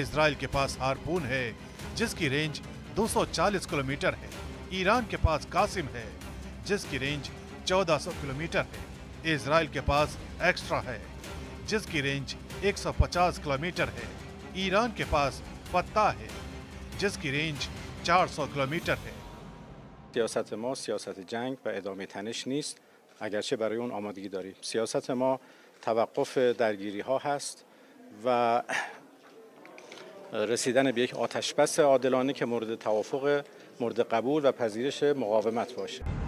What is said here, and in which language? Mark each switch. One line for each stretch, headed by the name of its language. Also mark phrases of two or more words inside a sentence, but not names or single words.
Hindi: इजराइल के पास हारपून है, जिसकी रेंज 240 किलोमीटर है। ईरान के पास कासिम है, जिसकी रेंज 1400 किलोमीटर है। इजराइल के पास एक्स्ट्रा है, जिसकी रेंज 150 किलोमीटर है। ईरान के पास फत्ता है, जिसकी रेंज 400 किलोमीटर है।
Persian: سیاست ما سیاست جنگ و ادامه تنش نیست، اگرچه برای اون آمادگی داریم. سیاست ما توقف درگیری ها هست و رسیدن به یک آتشبس عادلانه که مورد توافق، مورد قبول و پذیرش مقاومت باشه.